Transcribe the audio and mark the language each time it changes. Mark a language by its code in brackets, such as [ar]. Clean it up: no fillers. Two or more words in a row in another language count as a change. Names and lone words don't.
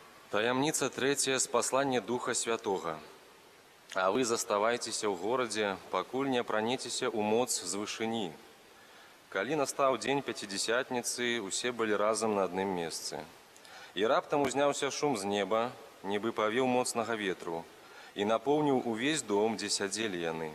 [ru] Таямница третья с послания Духа Святого. [be] А вы заставайтеся ў горадзе, пакуль не апранецеся ў моц з вышыні. Калі настаў дзень пяцідзясятніцы, усе былі разам на адным месцы. І раптам узняўся шум з неба, нібы павеў моцнага ветру, і напоўніў увесь дом, дзе сядзелі яны.